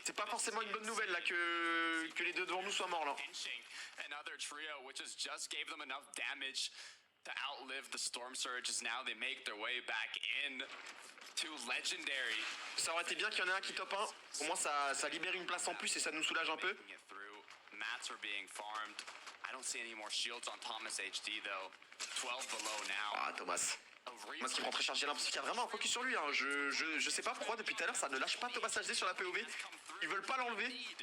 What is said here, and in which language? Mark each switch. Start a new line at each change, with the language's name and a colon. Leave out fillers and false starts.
French: C'est pas forcément une bonne nouvelle là que les deux devant nous soient morts là.
English: Inching another trio, which has just gave them enough damage to outlive the storm surge as now they make their way back in to legendary.
French: Ça aurait été bien qu'il y en ait un qui top 1. Au moins ça libère une place en plus et ça nous soulage un peu.
English: Making it through. Mats are being farmed. I don't see any more shields on Thomas HD though. 12 below now.
French: Ah Thomas. Thomas qui prend très chargé là parce qu'il y a vraiment un focus sur lui. Hein. Je sais pas pourquoi depuis tout à l'heure ça ne lâche pas Thomas HD sur la POV. Ils veulent pas l'enlever.